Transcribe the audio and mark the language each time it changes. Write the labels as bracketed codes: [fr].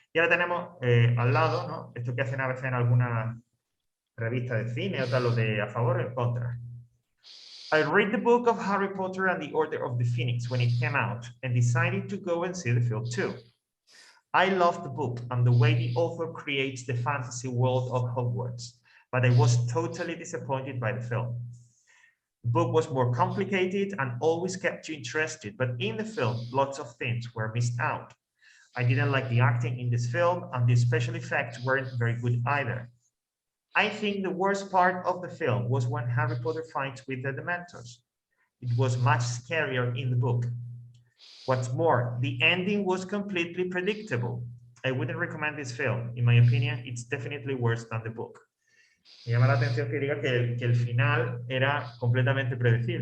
[es] Y ahora tenemos al lado, ¿no? Esto que hacen a veces en algunas revistas de cine o tal, lo de a favor o en contra. [en] I read the book of Harry Potter and the Order of the Phoenix when it came out and decided to go and see the film too. I love the book and the way the author creates the fantasy world of Hogwarts, but I was totally disappointed by the film. The book was more complicated and always kept you interested, but in the film, lots of things were missed out. I didn't like the acting in this film and the special effects weren't very good either. I think the worst part of the film was when Harry Potter fights with the Dementors. It was much scarier in the book. What's more, the ending was completely predictable. I wouldn't recommend this film. In my opinion, it's definitely worse than the book. [es] Me llama la atención que diga que el final era completamente predecible.